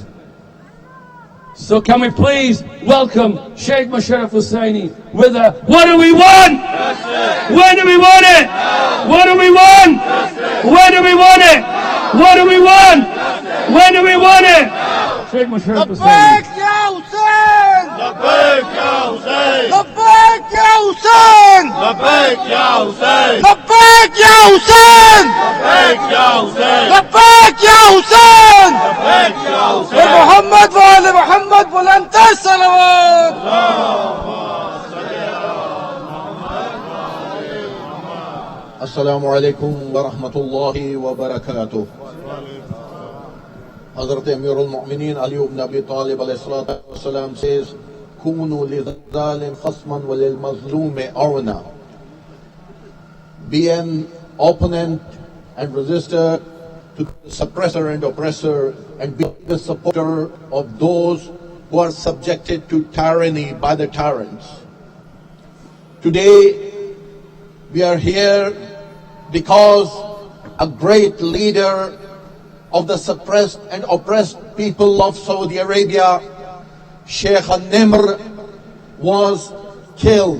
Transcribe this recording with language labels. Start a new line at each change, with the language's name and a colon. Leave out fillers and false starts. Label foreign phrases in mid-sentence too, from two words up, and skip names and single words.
English: So can we please welcome Sheikh Musharraf Hussaini with a, what do we want? Justice. When do we want it? Now. What do we want? Justice. When do we want it? Now. What do we want? Justice. When do we want it? Now. Sheikh Musharraf Hussaini.
Arabic: لبيك يا حسين لبيك يا حسين لبيك يا حسين لبيك يا حسين لبيك يا حسين لبيك يا حسين لبيك يا حسين لبيك يا حسين محمد وآل محمد بلند الصلوات السلام عليكم ورحمة الله وبركاته.
English: Hazrat Amir al-Mu'mineen Ali ibn Abi Talib
Arabic: عليه الصلاة والسلام
English: says,
Arabic: كونوا للظالم خصما وللمظلوم عونا.
English: Be an opponent and resistor to the suppressor and oppressor, and be the supporter of those who are subjected to tyranny by the tyrants. Today, we are here because a great leader of the suppressed and oppressed people of Saudi Arabia, Sheikh Nimr, was killed.